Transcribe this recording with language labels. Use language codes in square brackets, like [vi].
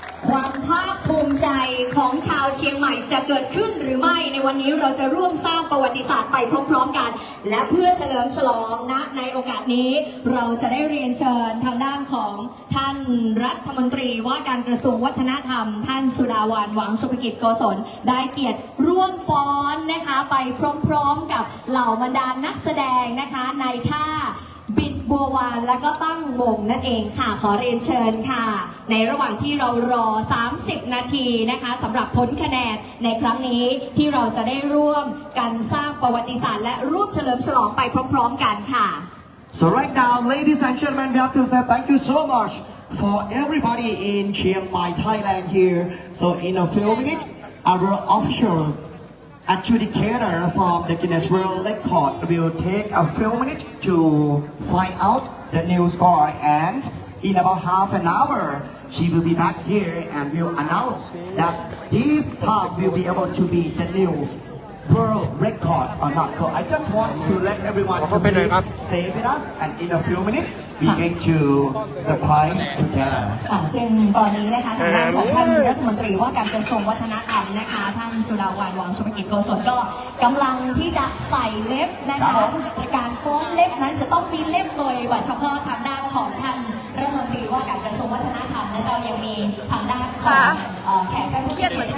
[th] ความภาคภูมิใจของชาวเชียงใหม่จะเกิดขึ้นหรือไม่ในวันนี้เราจะร่วมสร้างประวัติศาสตร์ไปพร้อมๆกันและเพื่อเฉลิมฉลองนะในโอกาสนี้เราจะได้เรียนเชิญทางด้านของท่านรัฐมนตรีว่าการกระทรวงวัฒนธรรมท่านสุดาวันหวังสุภกิจโกศลได้เกียรติร่วมฟ้อนนะคะไปพร้อมๆกับเหล่าบรรดานักแสดงนะคะในท่า บิดบัววานแล้วก็ตั้งวงนั่นเองค่ะขอเรียนเชิญค่ะในระหว่างที่เรารอ30 นาทีนะคะสำหรับผลคะแนนในครั้งนี้ที่เราจะได้ร่วมกันสร้างประวัติศาสตร์และร่วมเฉลิมฉลองไปพร้อมๆกันค่ะ [en] So right now, ladies and gentlemen, we have to say thank you so much for everybody in Chiang Mai, Thailand here. So in a few minutes, our official adjudicator from the Guinness World Records will take a few minutes to find out the new score, and in about half an hour, she will be back here and will announce that this time will be able to be the new world record or not. So I just want to let everyone to please stay with us, and in a few minutes, we're going to surprise together. [th] ซึ่งตอนนี้นะคะทางด้านของท่านรัฐมนตรีว่าการกระทรวงวัฒนธรรมนะคะท่านสุดาวันหวังสุภกิจโกศลก็กำลังที่จะใส่เล็บนะคะในการฟ้อนเล็บนั้นจะต้องมีเล็บโดยเฉพาะทางด้านของท่านรัฐมนตรีว่าการกระทรวงวัฒนธรรมนะเจ้ายังมีทางด้านของแขกผู้มีเกียรติ